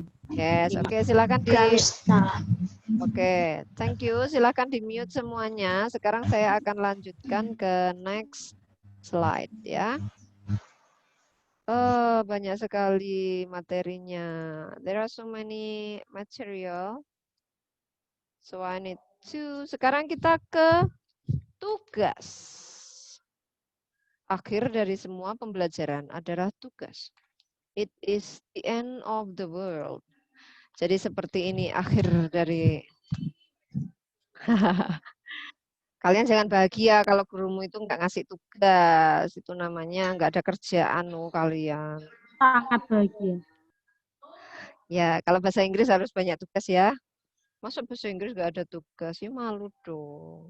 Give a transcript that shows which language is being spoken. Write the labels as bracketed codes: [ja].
[en] Yes, oke, [id] silakan [en] Oke, thank you. [id] Silakan di-mute semuanya. Sekarang saya akan lanjutkan ke [en] next slide [id] ya. Oh, banyak sekali materinya. [en] There are so many material. So I need to. [id] Sekarang kita ke tugas. Akhir dari semua pembelajaran adalah tugas. [en] It is the end of the world. [id] Jadi seperti ini akhir dari kalian jangan bahagia kalau gurumu itu nggak ngasih tugas. Itu namanya nggak ada kerjaan kalian. Sangat bahagia. Ya, kalau bahasa Inggris harus banyak tugas ya. Masa bahasa Inggris nggak ada tugas? Ya malu dong.